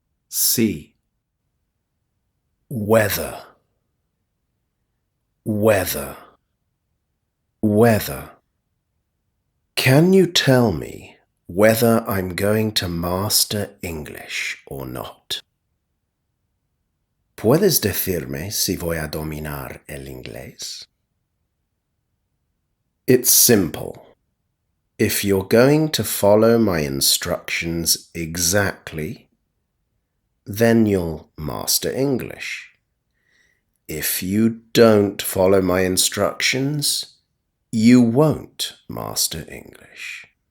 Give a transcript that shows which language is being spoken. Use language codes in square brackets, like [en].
[en] C. Weather. Weather. Weather. Can you tell me whether I'm going to master English or not? [es] ¿Puedes decirme si voy a dominar el inglés? [en] It's simple. If you're going to follow my instructions exactly, then you'll master English. If you don't follow my instructions, you won't master English.